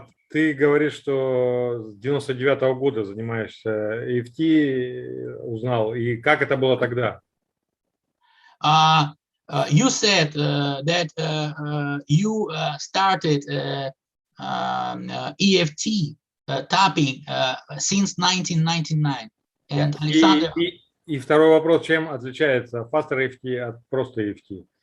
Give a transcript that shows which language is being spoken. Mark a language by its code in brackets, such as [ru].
[ru] Ты говоришь, что с 99-го года занимаешься EFT, узнал, и как это было тогда? [en] You said that you started EFT tapping since 1999. And Alexander, [ru] и второй вопрос, чем отличается Faster EFT от просто EFT?